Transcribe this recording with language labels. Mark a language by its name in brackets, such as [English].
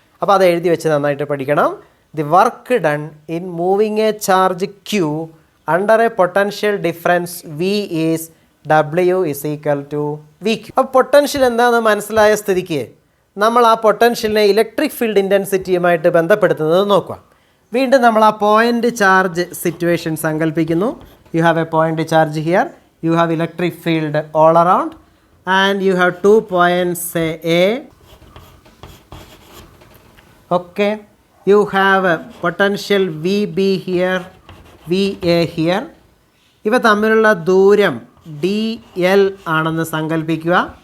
[Malayalam] അപ്പോൾ അത് എഴുതി വെച്ച് നന്നായിട്ട് പഠിക്കണം. [English] The work done in moving a charge Q under a potential difference V is W is equal to VQ. [Malayalam] അപ്പോൾ പൊട്ടൻഷ്യൽ എന്താണെന്ന് മനസ്സിലായ സ്ഥിതിക്ക് നമ്മൾ ആ പൊട്ടൻഷ്യലിനെ ഇലക്ട്രിക് ഫീൽഡ് ഇൻറ്റൻസിറ്റിയുമായിട്ട് ബന്ധപ്പെടുത്തുന്നത് നോക്കുക. വീണ്ടും നമ്മൾ ആ point charge situation സങ്കല്പിക്കുന്നു. [English] You have a point charge here, you have electric field all around and you have 2 points A. Okay, you have a potential VB here, VA here. [Malayalam] ഇവ തമ്മിലുള്ള ദൂരം DL ആണെന്ന് സങ്കല്പിക്കുക.